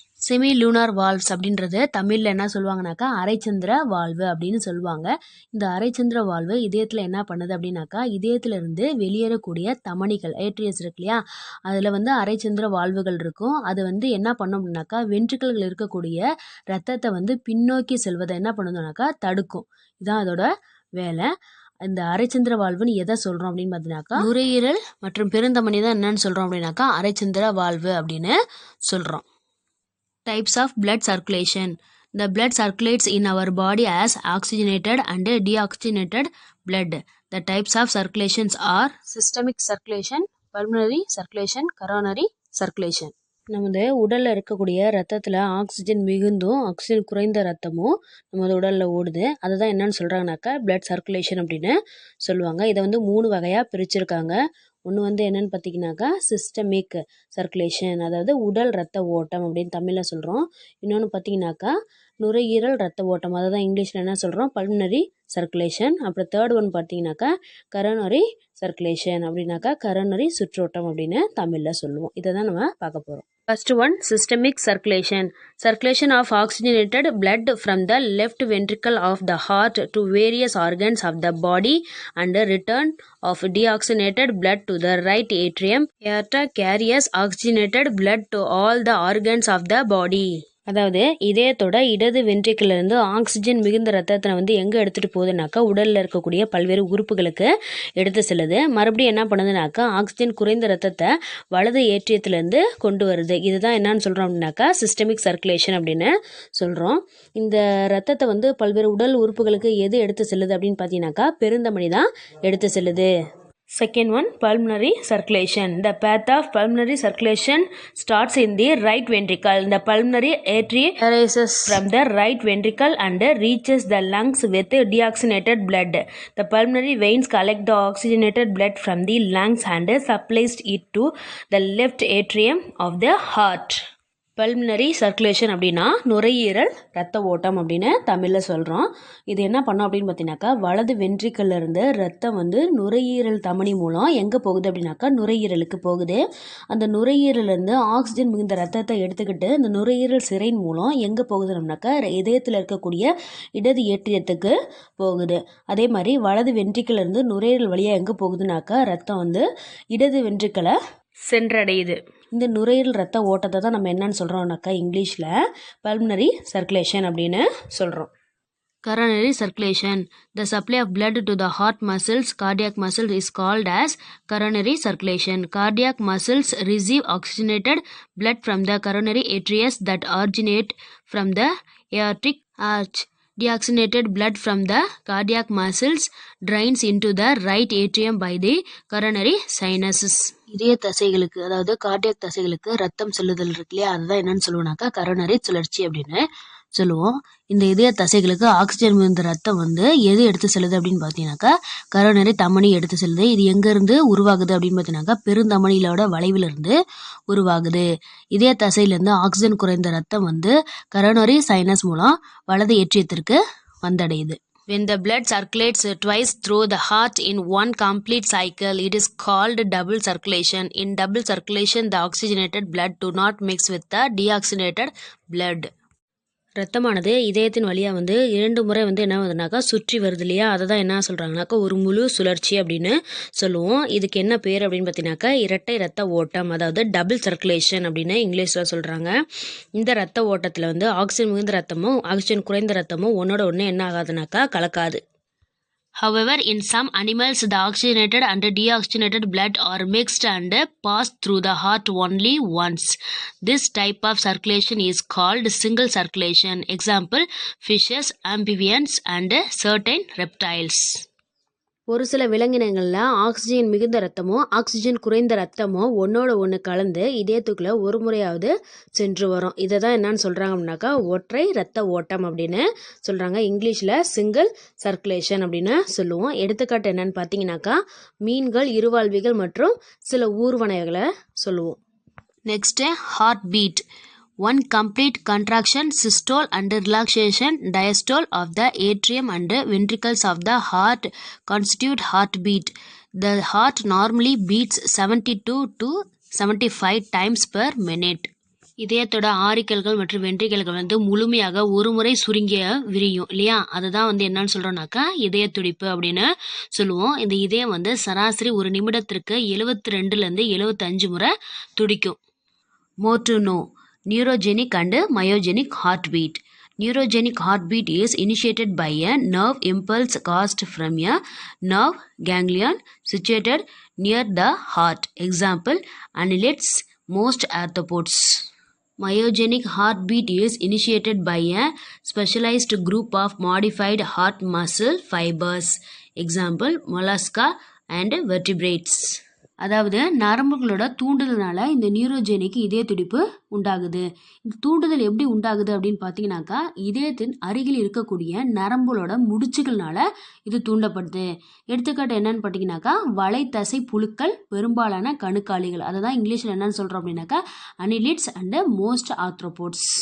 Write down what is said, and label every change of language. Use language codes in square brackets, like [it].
[ta] Semilunar valves அப்படின்றது தமிழில் என்ன சொல்லுவாங்கனாக்கா அரைச்சந்திர வால்வு அப்படின்னு சொல்லுவாங்க. இந்த அரைச்சந்திர வால்வு இதயத்தில் என்ன பண்ணுது அப்படின்னாக்கா இதயத்திலிருந்து வெளியேறக்கூடிய தமனிகள் ஏட்ரியஸ் இருக்கு இல்லையா, அதில் வந்து அரைச்சந்திர வால்வுகள் இருக்கும். அது வந்து என்ன பண்ணும் அப்படின்னாக்கா வென்ட்ரிக்கல்கள் இருக்கக்கூடிய ரத்தத்தை வந்து பின்னோக்கி செல்வதை என்ன பண்ணுதுனாக்கா தடுக்கும். இதுதான் அதோட வேலை. இந்த அரைச்சந்திர வால்வுன்னு எதை சொல்கிறோம் அப்படின்னு பார்த்தீங்கன்னாக்கா நுரையீரல் மற்றும் பெருந்தமனி தான் என்னன்னு சொல்கிறோம் அப்படின்னாக்கா அரைச்சந்திர வால்வு அப்படின்னு சொல்கிறோம். [en] Types of blood circulation. The blood circulates in our body as oxygenated and deoxygenated blood. The types of circulations are systemic circulation, pulmonary circulation, coronary circulation. [ta] நமது உடலில் இருக்கக்கூடிய ரத்தத்தில் ஆக்சிஜன் மிகுந்தும் ஆக்சிஜன் குறைந்த ரத்தமும் நமது உடலில் ஓடுது. அதை தான் என்னன்னு சொல்கிறாங்கனாக்கா பிளட் சர்க்குலேஷன் அப்படின்னு சொல்லுவாங்க. இதை வந்து 3 வகையாக பிரிச்சிருக்காங்க. ஒன்று வந்து என்னென்னு பார்த்தீங்கன்னாக்கா சிஸ்டமிக் சர்க்குலேஷன், அதாவது உடல் ரத்த ஓட்டம் அப்படின்னு தமிழில் சொல்கிறோம். இன்னொன்று பார்த்தீங்கன்னாக்கா நுரையீரல் ரத்த ஓட்டம், அதை தான் இங்கிலீஷில் என்ன சொல்கிறோம் பல்மனரி சர்க்குலேஷன். அப்புறம் [en] third one [ta] பார்த்தீங்கன்னாக்கா கரோனரி சர்க்குலேஷன் அப்படின்னாக்கா கரோனரி சுற்றோட்டம் அப்படின்னு தமிழில் சொல்லுவோம். இதை தான் நம்ம பார்க்க போகிறோம். [en] First one, systemic circulation. Circulation of oxygenated blood from the left ventricle of the heart to various organs of the body and return of deoxygenated blood to the right atrium. Aorta carries oxygenated blood to all the organs of the body. [ta] அதாவது இதயத்தோட இடது வென்ட்ரிக்கிளிருந்து oxygen மிகுந்த ரத்தத்தை வந்து எங்கே எடுத்துகிட்டு போகுதுனாக்கா உடலில் இருக்கக்கூடிய பல்வேறு உறுப்புகளுக்கு எடுத்து செல்லுது. மறுபடியும் என்ன பண்ணுதுனாக்கா ஆக்சிஜன் குறைந்த ரத்தத்தை வலது ஏற்றியத்துலேருந்து கொண்டு வருது. இதுதான் என்னன்னு சொல்கிறோம் அப்படின்னாக்கா சிஸ்டமிக் சர்க்குலேஷன் அப்படின்னு சொல்கிறோம். இந்த ரத்தத்தை வந்து பல்வேறு உடல் உறுப்புகளுக்கு எது எடுத்து செல்லுது அப்படின்னு பார்த்தீங்கன்னாக்கா பெருந்தமனி தான் எடுத்து செல்லுது. [en] Second one, pulmonary circulation. The path of pulmonary circulation starts in the right ventricle. The pulmonary artery arises from the right ventricle and reaches the lungs with deoxygenated blood. The pulmonary veins collect the oxygenated blood from the lungs and supplies it to the left atrium of the heart. [ta] Pulmonary circulation அப்படின்னா நுரையீரல் ரத்த ஓட்டம் அப்படின்னு தமிழில் சொல்கிறோம். இது என்ன பண்ணோம் அப்படின்னு பார்த்தீங்கன்னாக்கா வலது வென்ட்ரிக்கல்ல இருந்து ரத்தம் வந்து நுரையீரல் தமனி மூலம் எங்கே போகுது அப்படின்னாக்கா நுரையீரலுக்கு போகுது. அந்த நுரையீரலேருந்து ஆக்சிஜன் மிகுந்த ரத்தத்தை எடுத்துக்கிட்டு இந்த நுரையீரல் சிரையின் மூலம் எங்கே போகுதுனாக்கா இதயத்தில் இருக்கக்கூடிய இடது ஏற்றியத்துக்கு போகுது. அதே மாதிரி வலது வென்ட்ரிக்கல்ல இருந்து நுரையீரல் வழியாக எங்கே போகுதுனாக்கா ரத்தம் வந்து இடது வென்ட்ரிக்கலை சென்றடையுது. இந்த நுரையீரல் ரத்த ஓட்டத்தை தான் நம்ம என்னன்னு சொல்கிறோம்னாக்கா இங்கிலீஷில் பல்மனரி சர்க்குலேஷன் அப்படின்னு சொல்கிறோம். [en] Coronary circulation. The supply of blood to the heart muscles, cardiac muscles is called as coronary circulation. Cardiac muscles receive oxygenated blood from the coronary arteries that originate from the aortic arch. Deoxygenated blood from the cardiac muscles drains into the right atrium by the coronary sinuses. [ta] இதய தசைகளுக்கு அதாவது cardiac தசைகளுக்கு ரத்தம் செல்லுதல் இருக்கு இல்லையா, அதுதான் என்னன்னு சொல்லுவோம்னாக்கா coronary சுழற்சி அப்படின்னு சொல்லுவோம். இந்த இதய தசைகளுக்கு ஆக்சிஜன் மிகுந்த ரத்தம் வந்து எது எடுத்து செல்லுது அப்படின்னு பார்த்தீங்கன்னாக்கா கரோனரி தமனி எடுத்து செல்லுது. இது எங்கேருந்து உருவாகுது அப்படின்னு பார்த்தீங்கன்னாக்கா பெருந்தமனியிலோட வளைவிலிருந்து உருவாகுது. இதய தசையிலேருந்து ஆக்சிஜன் குறைந்த ரத்தம் வந்து கரோனரி சைனஸ் மூலம் வலது ஏற்றியத்திற்கு வந்தடையுது. [en] When the blood circulates twice through the heart in one complete cycle, it is called double circulation. In double circulation, the oxygenated blood do not mix with the deoxygenated blood. [ta] ரத்தமானது இதயத்தின் வழியாக வந்து 2 முறை வந்து என்ன ஆகுதுனாக்கா சுற்றி வருது இல்லையா, அதை தான் என்ன சொல்கிறாங்கனாக்கா ஒரு முழு சுழற்சி அப்படின்னு சொல்லுவோம். இதுக்கு என்ன பேர் அப்படின்னு பார்த்தீங்கன்னாக்கா இரட்டை ரத்த ஓட்டம், அதாவது டபுள் சர்க்குலேஷன் அப்படின்னு இங்கிலீஷில் சொல்கிறாங்க. இந்த ரத்த ஓட்டத்தில் வந்து ஆக்சிஜன் மிகுந்த ரத்தமும் ஆக்சிஜன் குறைந்த ரத்தமும் ஒன்றோட ஒன்று என்ன ஆகாதுனாக்கா கலக்காது. [en] However, in some animals, the oxygenated and deoxygenated blood are mixed and pass through the heart only once. This type of circulation is called single circulation. Example, fishes, amphibians, and certain reptiles. [ta] ஒரு சில விலங்கினங்களில் oxygen மிகுந்த ரத்தமோ oxygen குறைந்த ரத்தமோ ஒன்றோட ஒன்று கலந்து இதயத்துக்குள்ளே ஒரு முறையாவது சென்று வரும். இதை தான் என்னன்னு சொல்கிறாங்க அப்படின்னாக்கா ஒற்றை ரத்த ஓட்டம் அப்படின்னு சொல்கிறாங்க. இங்கிலீஷில் சிங்கிள் சர்க்குலேஷன் அப்படின்னு சொல்லுவோம். எடுத்துக்காட்டு என்னன்னு பார்த்தீங்கன்னாக்கா மீன்கள், இருவாழ்விகள் மற்றும் சில ஊர்வனைகளை சொல்லுவோம். [en] Next heart beat. One complete contraction, systole and relaxation, diastole of the atrium and ventricles of the heart constitute heartbeat. The heart normally beats 72 to 75 times per minute. [ta] இதயத்தோட ஆரிக்கல்கள் மற்றும் வென்ட்ரிகல்கள் வந்து முழுமையாக ஒரு முறை சுருங்கிய விரியும் இல்லையா, அதுதான் வந்து என்னன்னு சொல்கிறோம்னாக்கா இதய துடிப்பு அப்படின்னு சொல்லுவோம். இந்த இதயம் வந்து சராசரி ஒரு நிமிடத்திற்கு 72லேருந்து 75 முறை துடிக்கும். [en] More to know. Neurogenic and myogenic heartbeat. Neurogenic heartbeat is initiated by a nerve impulse caused from a nerve ganglion situated near the heart. Example, annelids, most arthropods. Myogenic heartbeat is initiated by a specialized group of modified heart muscle fibers. Example, mollusca and vertebrates. [ta] அதாவது நரம்புகளோட தூண்டுதல்னால இந்த neurogenic இதய துடிப்பு உண்டாகுது. இந்த தூண்டுதல் எப்படி உண்டாகுது அப்படின்னு பார்த்தீங்கன்னாக்கா இதயத்தின் அருகில் இருக்கக்கூடிய நரம்புகளோட முடிச்சுகள்னால இது தூண்டப்படுது. எடுத்துக்காட்டு என்னன்னு பார்த்தீங்கன்னாக்கா வளைத்தசை புழுக்கள், பெரும்பாலான கணுக்காலிகள், அதை தான் இங்கிலீஷில் என்னன்னு சொல்கிறோம் அப்படின்னாக்கா [en] Annelids and most arthropods.